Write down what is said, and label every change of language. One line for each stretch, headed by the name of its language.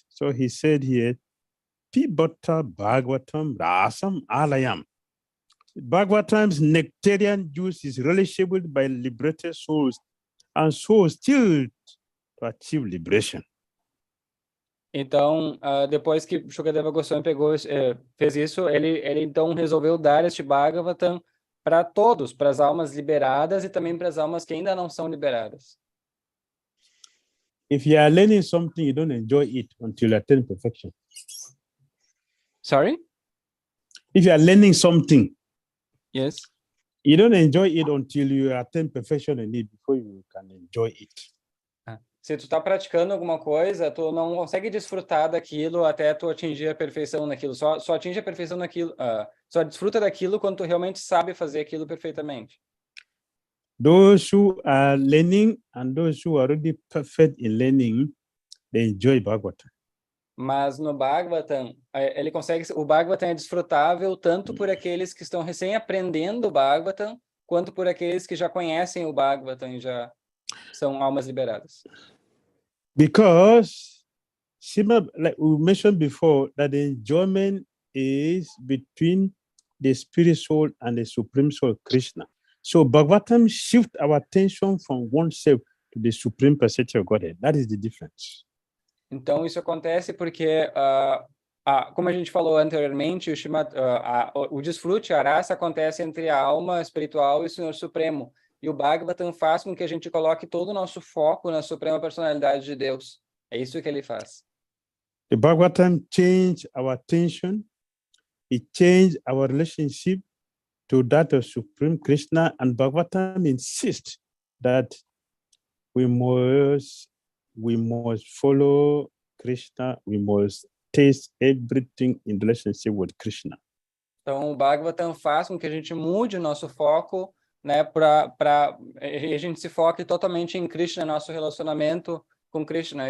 English: So he said here,
Sanskrit: Pibata Bhagavatam Rasam Alayam.
English: Bhagavatam's nectarian juice is relishable by liberated souls and souls still to achieve liberation.
Portuguese: Então, depois que Shukadeva Goswami fez isso, ele então resolveu dar este Bhagavatam para todos, para as almas liberadas e também para as almas que ainda não são liberadas.
English: If you are learning something, you don't enjoy it until you attain perfection. Sorry? If you are learning something, Yes. you don't enjoy it until you attain perfection in it before you can enjoy it.
Portuguese: Se tu está praticando alguma coisa, tu não consegue desfrutar daquilo até tu atingir a perfeição naquilo. Só atinge a perfeição naquilo. Só desfruta daquilo quando tu realmente sabe fazer aquilo perfeitamente.
English: Those who are learning and those who are already perfect in learning, they enjoy Bhagavatam.
Portuguese: Mas no Bhagavatam, o Bhagavatam é desfrutável tanto por aqueles que estão recém aprendendo o Bhagavatam, quanto por aqueles que já conhecem o Bhagavatam e já são almas liberadas.
English: Because, like we mentioned before, that the enjoyment is between the spirit soul and the supreme soul, Krishna. So Bhagavatam shifts our attention from oneself to the supreme perception of Godhead. That is the difference.
Portuguese: Então isso acontece porque, como a gente falou anteriormente, o desfrute, a raça acontece entre a alma espiritual e o Senhor Supremo. E o Bhagavatam faz com que a gente coloque todo o nosso foco na Suprema Personalidade de Deus. É isso que ele faz.
English: The Bhagavatam changed our attention. It changed our relationship to that of Supreme Krishna, and Bhagavatam insists that we must follow Krishna, we must taste everything in relationship with Krishna.
Portuguese: Então o Bhagavatam faz com que a gente mude o nosso foco, né, para a gente se foque totalmente em Krishna, nosso relacionamento com Krishna.